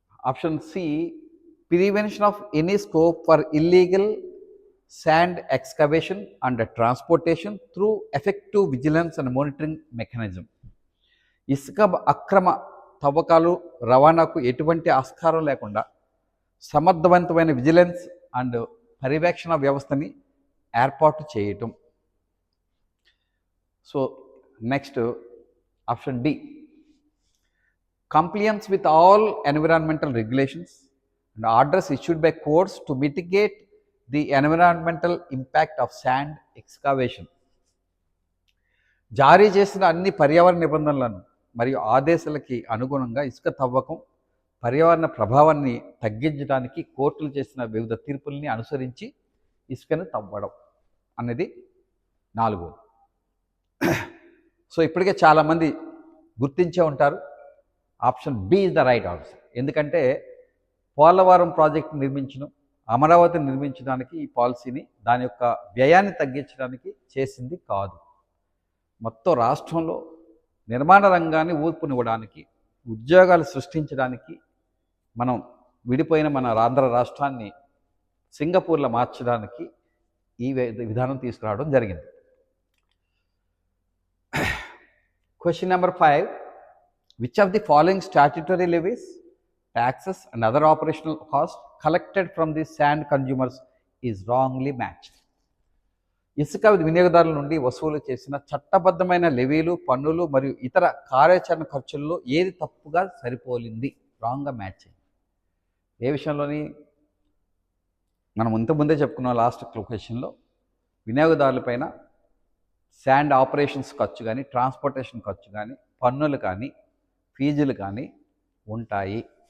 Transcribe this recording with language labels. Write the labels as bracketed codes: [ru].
[en] Option C prevention of any scope for illegal sand excavation and transportation through effective vigilance and monitoring mechanism. [te] ఇసుక అక్రమ తవ్వకాలు రవాణాకు ఎటువంటి ఆస్కారం లేకుండా సమర్థవంతమైన విజిలెన్స్ అండ్ పర్యవేక్షణ వ్యవస్థని ఏర్పాటు చేయటం. [en] So next option D, compliance with all environmental regulations and orders issued by courts to mitigate the environmental impact of sand excavation. [te] జారీ చేసిన అన్ని పర్యావరణ నిబంధనలను మరియు ఆదేశాలకి అనుగుణంగా ఇసుక తవ్వకం పర్యావరణ ప్రభావాన్ని తగ్గించడానికి కోర్టులు చేసిన వివిధ తీర్పుల్ని అనుసరించి ఇసుకను తవ్వడం అనేది 4. [en] so [te] ఇప్పటికే చాలామంది గుర్తించే ఉంటారు, [en] Option B is the right answer. [te] ఎందుకంటే పోలవరం ప్రాజెక్టు నిర్మించడం, అమరావతిని నిర్మించడానికి ఈ పాలసీని దాని యొక్క వ్యయాన్ని తగ్గించడానికి చేసింది కాదు. మొత్తం రాష్ట్రంలో నిర్మాణ రంగాన్ని ఊర్పునివ్వడానికి, ఉద్యోగాలు సృష్టించడానికి, మనం విడిపోయిన మన ఆంధ్ర రాష్ట్రాన్ని సింగపూర్లో మార్చడానికి ఈ విధానం తీసుకురావడం జరిగింది. [en] Question number 5. Which of the following statutory levies, taxes and other operational costs collected from the sand consumers is wrongly matched? [te] ఇసుక వినియోగదారుల నుండి వసూలు చేసిన చట్టబద్ధమైన లెవీలు, పన్నులు మరియు ఇతర కార్యాచరణ ఖర్చుల్లో ఏది తప్పుగా సరిపోలింది, రాంగ్గా మ్యాచ్ అయింది? ఏ విషయంలోని మనం ఇంతకుముందే చెప్పుకున్నాం లాస్ట్ క్వశ్చన్లో, వినియోగదారులపైన శాండ్ ఆపరేషన్స్ ఖర్చు కానీ, ట్రాన్స్పోర్టేషన్ ఖర్చు కానీ, పన్నులు కానీ, ఫీజులు కానీ ఉంటాయి.